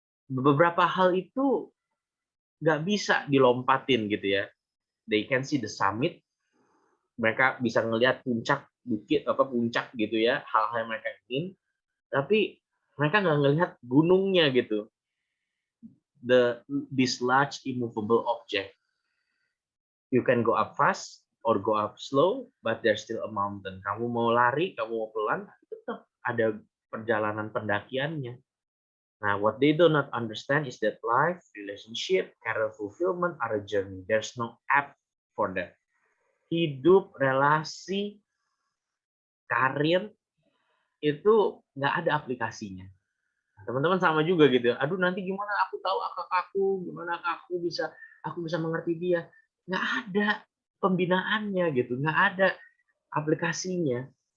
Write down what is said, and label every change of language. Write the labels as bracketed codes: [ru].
[id] Beberapa hal itu nggak bisa dilompatin gitu ya. [en] They can see the summit. [id] Mereka bisa ngelihat puncak bukit puncak gitu ya, hal-hal yang mereka ingin. Tapi mereka nggak ngelihat gunungnya gitu. [en] This large immovable object. You can go up fast or go up slow, but there's still a mountain. [id] Kamu mau lari, kamu mau pelan, tetap ada perjalanan pendakiannya. [en] Nah, what they do not understand is that life, relationship, career fulfillment are a journey. There's no app for that. [id] Hidup, relasi, karir itu nggak ada aplikasinya. Teman-teman sama juga gitu. Aduh nanti gimana aku tahu kakakku, gimana aku bisa mengerti dia. Nggak ada pembinaannya gitu, nggak ada aplikasinya.